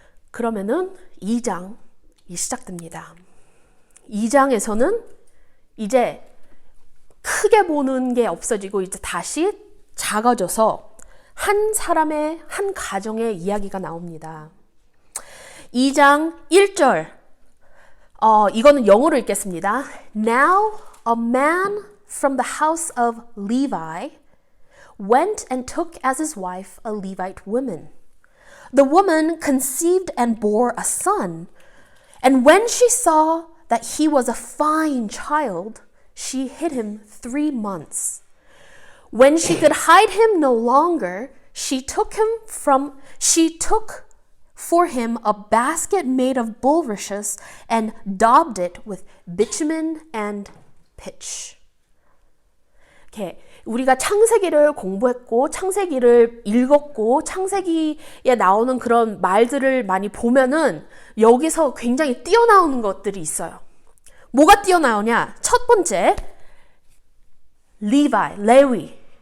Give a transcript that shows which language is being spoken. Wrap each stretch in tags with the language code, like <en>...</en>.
<ko>그러면은 2장이 시작됩니다. 2장에서는 이제 크게 보는 게 없어지고 이제 다시 작아져서 한 사람의, 한 가정의 이야기가 나옵니다. 2장 1절, 이거는 영어로 읽겠습니다.</ko> <en>Now a man from the house of Levi went and took as his wife a Levite woman. The woman conceived and bore a son, and when she saw that he was a fine child, she hid him 3 months. When she could hide him no longer, she took for him a basket made of bulrushes and daubed it with bitumen and pitch.</en> <ko>이렇게 우리가 창세기를 공부했고 창세기를 읽었고 창세기에 나오는 그런 말들을 많이 보면은 여기서 굉장히 뛰어나오는 것들이 있어요. 뭐가 뛰어나오냐? 첫 번째, 레위.</ko>